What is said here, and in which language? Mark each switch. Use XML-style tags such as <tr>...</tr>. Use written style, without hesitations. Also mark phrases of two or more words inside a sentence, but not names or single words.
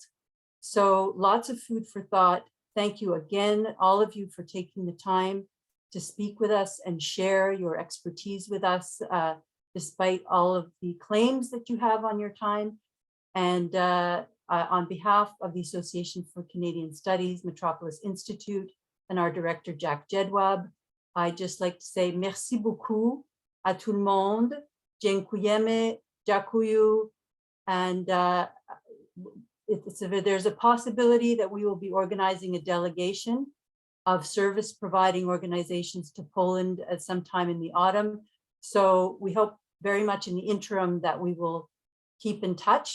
<en>So lots of food for thought. Thank you again, all of you, for taking the time to speak with us and share your expertise with us, despite all of the claims that you have on your time. And on behalf of the Association for Canadian Studies, Metropolis Institute, and our director, Jack Jedwab, I'd just like to say</en> <fr>merci beaucoup à tout le monde,</fr> <pl>dziękujemy, dziękuję,</pl> <en>and there's a possibility that we will be organizing a delegation of service providing organizations to Poland at some time in the autumn. So we hope very much in the interim that we will keep in touch.</en>